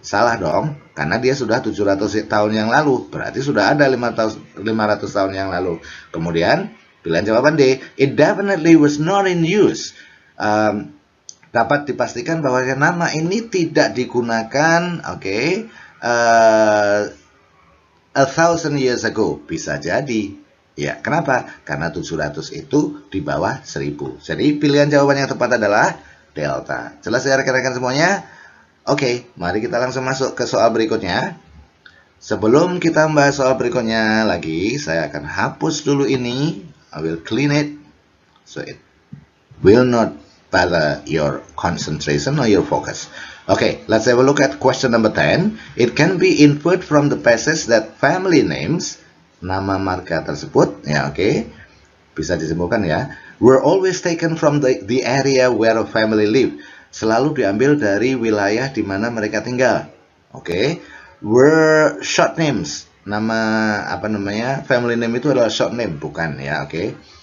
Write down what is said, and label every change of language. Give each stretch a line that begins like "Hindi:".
Indonesian: Salah dong, karena dia sudah 700 tahun yang lalu. Berarti sudah ada 500 tahun yang lalu. Kemudian, pilihan jawaban D,
English: it definitely was not in use.
Indonesian: Dapat dipastikan bahwa nama ini tidak digunakan, oke,
English: 1,000 years ago.
Indonesian: Bisa jadi. Ya, kenapa? Karena 700 itu di bawah 1000. Jadi, pilihan jawaban yang tepat adalah delta. Jelas ya rekan-rekan semuanya? Oke, mari kita langsung masuk ke soal berikutnya. Sebelum kita membahas soal berikutnya lagi, saya akan hapus dulu ini.
English: I will clean it so it will not bother your concentration or your focus. Okay, let's have a look at question number 10. It can be inferred from the passage that family names,
Indonesian: nama marga tersebut, ya oke, bisa disimpulkan ya,
English: were always taken from the area where a family live.
Indonesian: Selalu diambil dari wilayah di mana mereka tinggal. Oke.
English: Were short names.
Indonesian: Nama family name itu adalah short name, bukan ya, oke.